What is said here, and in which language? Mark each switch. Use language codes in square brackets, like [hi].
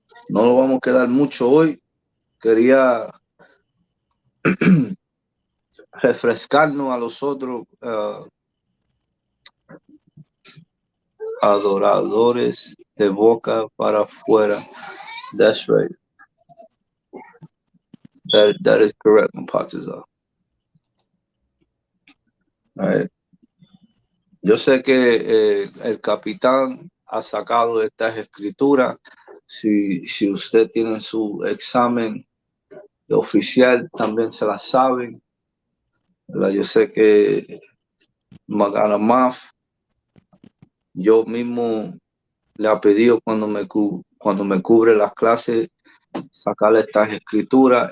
[es] No lo vamos a quedar mucho hoy. Quería refrescarnos a los otros adoradores de boca para afuera. [en] That's right. That is correct, Patizal. Right. [es] Yo sé que el capitán ha sacado estas escrituras. Si usted tiene su examen oficial, también se la saben. ¿Verdad? Yo sé que Maganamaf, yo mismo le ha pedido cuando me cubre las clases, sacarle estas escrituras.